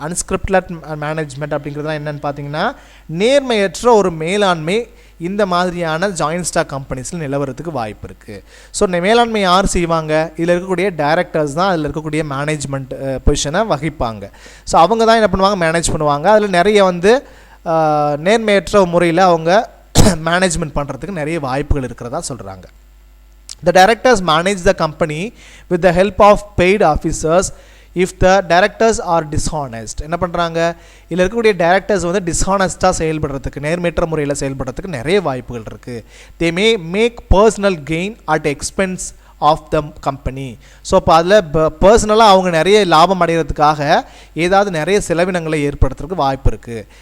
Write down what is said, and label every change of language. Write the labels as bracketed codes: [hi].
[ta] அன்ஸ்கிரிப்ட்லெஸ் management அப்படிங்கிறதுலாம் என்னென்னு பார்த்தீங்கன்னா நேர்மையற்ற ஒரு மேலாண்மை இந்த மாதிரியான ஜாயின்ட் ஸ்டாக் கம்பெனிஸில் நிலவரத்துக்கு வாய்ப்பு இருக்குது. ஸோ மேலாண்மை யார் செய்வாங்க, இதில் இருக்கக்கூடிய டைரக்டர்ஸ் தான் அதில் இருக்கக்கூடிய மேனேஜ்மெண்ட் பொசிஷனை வகிப்பாங்க. ஸோ அவங்க தான் என்ன பண்ணுவாங்க, மேனேஜ் பண்ணுவாங்க. அதில் நிறைய வந்து நேர்மையற்ற முறையில் அவங்க மேனேஜ்மெண்ட் பண்ணுறதுக்கு நிறைய வாய்ப்புகள் இருக்கிறதா சொல்கிறாங்க. [en] The directors manage the company with the help of paid officers if the directors are dishonest. [ta] என்ன பண்ணுறாங்க, இதில் இருக்கக்கூடிய டைரக்டர்ஸ் வந்து டிஸ்ஹானஸ்ட்டாக செயல்படுறதுக்கு, நேர்மையற்ற முறையில் செயல்படுறதுக்கு நிறைய வாய்ப்புகள் இருக்குது. [en] They make personal gain at expense of the company. [ta] So இப்போ அதில் பர்சனலாக அவங்க நிறைய லாபம் அடைகிறதுக்காக ஏதாவது நிறைய செலவினங்களை ஏற்படுத்துறதுக்கு வாய்ப்பு இருக்குது.